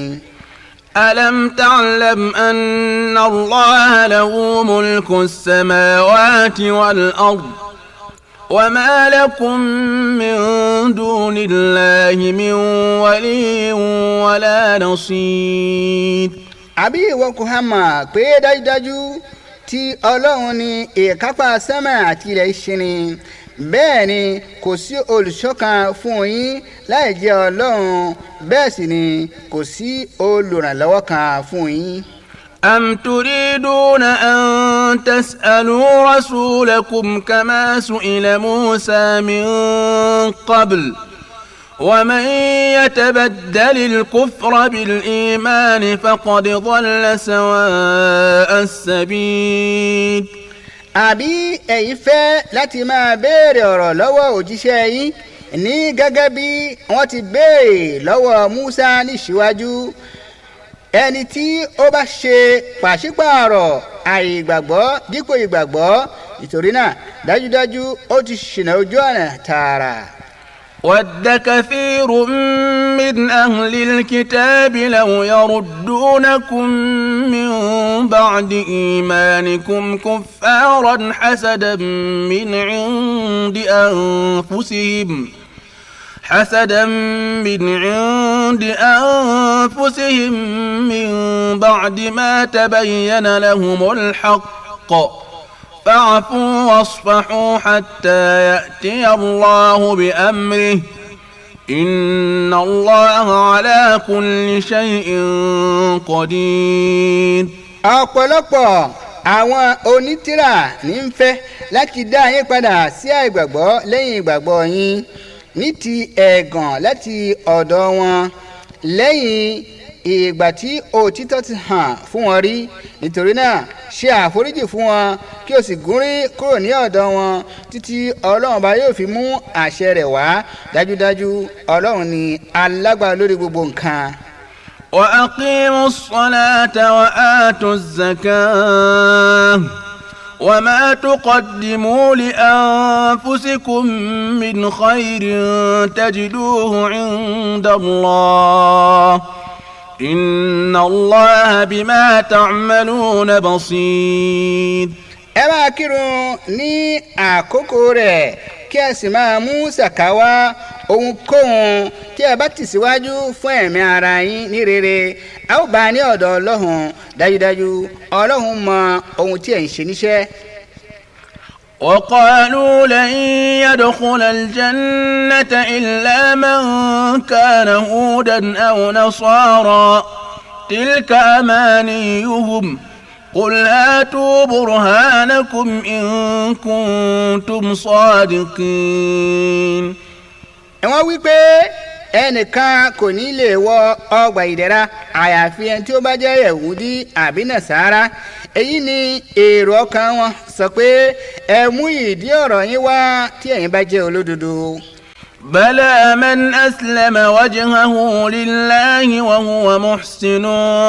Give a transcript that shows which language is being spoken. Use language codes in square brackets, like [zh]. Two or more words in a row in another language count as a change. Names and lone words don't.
[ar] ألم تعلم أن الله له ملك السماوات والأرض وما لكم من دون الله من ولي ولا نصير. [yo] àbí ìwọ kò há mọ̀ pé dájúdájú tí Ọlọ́run ni ìkápá sánmà àti ilẹ̀ ṣe ni bẹ́ẹ̀ ni kò sí olùṣọ́ kan fún yín láì jẹ́ Ọlọ́run bẹ́ẹ̀ sì ni kò sí olùrànlọ́wọ́ kan fún yín. [ar] أم تريدون أن تسألوا رسولكم كما سئل موسى من قبل ومن يتبدل الكفر بالإيمان فقد ضل سواء السبيل. [yo] àbí ẹ̀yin fẹ́ láti máa béèrè ọ̀rọ̀ lọ́wọ́ òjíṣẹ́ yín ní gẹ́gẹ́ bí wọ́n ti béèrè lọ́wọ́ Musa níṣíwájú ẹni tí ó bá ṣe pàṣípààrọ̀ àìgbàgbọ́ dípò ìgbàgbọ́ nítorí náà dájúdájú ó ti ṣìnà ojú ọ̀nà tààrà. [ar] ود كثير من أهل الكتاب لو يردونكم من بعد إيمانكم كفارا حسدا من عند أنفسهم من بعد ما تبين لهم الحق فاعفوا واصفحوا حتى يأتي الله بأمره إن الله على كل شيء قدير. [yo] ọ̀pọ̀lọpọ̀ àwọn onítìrà ní ń fẹ́ láti dá yín padà sí àìgbàgbọ́ lẹ́yìn ìgbàgbọ́ yín ní ti ẹ̀gàn láti ọ̀dọ̀ wọn lẹ́yìn ìgbà tí òtítọ́ ti hàn fún wọn rí nítorí náà ṣe àforíjì fún wọn kí o sì gúnrí kúrò ní ọ̀dọ̀ wọn títí ọlọ́run bá yóò fi mú àṣẹ rẹ̀ wá dájúdájú ọlọ́run ni alágbára lórí gbogbo nǹkan. [ar] وأقيموا الصلاة وآتوا الزكاة وما تقدموا لأنفسكم من خير تجدوه عند الله إن الله بما تعملون بصير. [yo] ẹ máa kírun ní àkókò rẹ̀ kí ẹ sì máa mú sàká wá ohunkóhun tí ẹ bá tì síwájú fún ẹ̀mí ara yín ní rere a ó bá a ní ọ̀dọ̀ ọlọ́run dájúdájú ọlọ́run mọ ohun tí ẹ̀ ń ṣe níṣẹ́. [ar] وقالوا لن يدخل الجنة إلا من كان هودا أو نصارى تلك أمانيهم قل هاتوا برهانكم إن كنتم صادقين. [yo] wọ́n wí pé ẹnìkan kò ní lè wọ ọgbà ìdẹ̀ra àyàfi ẹni tí ó bá jẹ́ yẹ̀wúdí àbí nàṣàrà èyí ni èrò ọkàn wọn sọ pé ẹ mú ìdí ọ̀rọ̀ yín wá tí ẹ̀yin bá jẹ́ olódodo. [ar] بلى من أسلم وجهه لله وهو محسن